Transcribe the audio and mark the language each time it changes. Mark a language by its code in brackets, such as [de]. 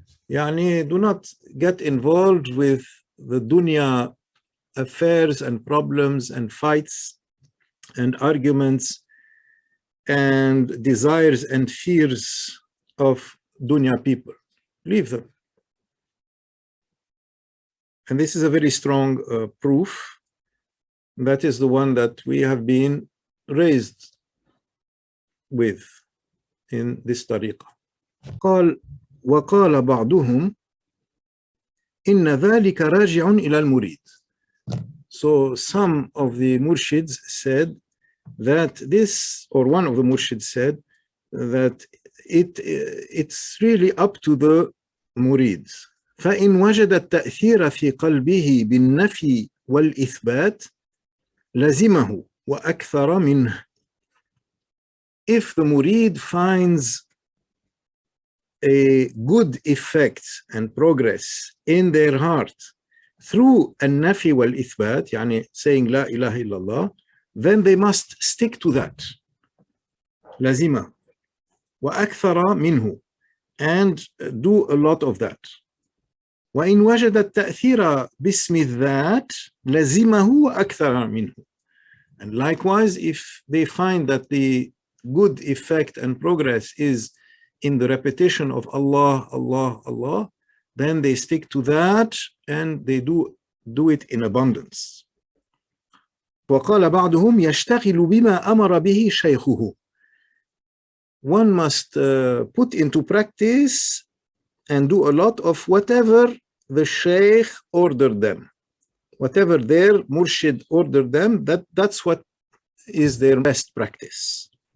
[en] Yani, do not get involved with the dunya affairs and problems and fights and arguments and desires and fears of dunya people. Leave them. And this is a very strong proof. That is the one that we have been raised with in this tariqah. [ar] قال وقال بعضهم إن ذلك راجع إلى المريد. [en] So some of the murshids said that this, or one of the murshids said that it's really up to the murids. [ar] فإن وجد التأثير في قلبه بالنفي والإثبات لزمه وأكثر منه. [en] If the murid finds a good effect and progress in their heart through [ar] النفي والإثبات, يعني [en] saying [ar] لا إله إلا الله, [en] then they must stick to that. [ar] لزمه وأكثر منه, [en] and do a lot of that. [ar] وإن وجد التأثير باسم الذات لزمه وأكثر منه. [en] And likewise, if they find that the good effect and progress is in the repetition of Allah, Allah, Allah, then they stick to that and they do it in abundance. [ar] وقال بعضهم يشتغل بما أمر به شيخه. [en] One must put into practice and do a lot of whatever the Shaykh ordered them. Whatever their murshid ordered them, that's what is their best practice.